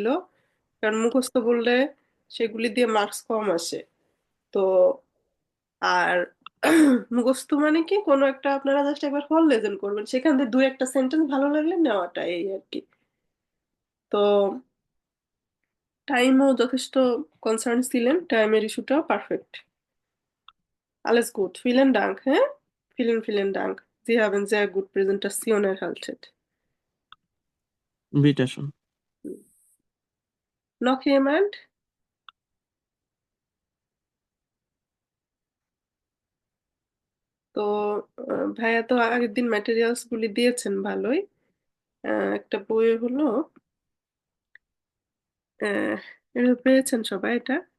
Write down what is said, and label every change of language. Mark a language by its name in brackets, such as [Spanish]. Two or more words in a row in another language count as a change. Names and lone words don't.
[Bangla] কারণ মুখস্থ বললে সেগুলি দিয়ে মার্কস কম আসে। তো আর মুখস্থ মানে কি, কোনো একটা আপনারা জাস্ট একবার ফল লেজেন করবেন, সেখান থেকে দুই একটা সেন্টেন্স ভালো লাগলে নেওয়াটা, এই আর কি। তো টাইমও যথেষ্ট কনসার্ন ছিলেন, টাইমের ইস্যুটাও পারফেক্ট। [German] Alles gut, vielen Dank, hä? Vielen, vielen Dank. Sie haben sehr gut Präsentation erhalten. Bitte schon. Noch jemand? [Bangla] তো ভাইয়া তো আগের দিন ম্যাটেরিয়ালস গুলি দিয়েছেন ভালোই। একটা বই হলো, আহ, এটা পেয়েছেন সবাই এটা?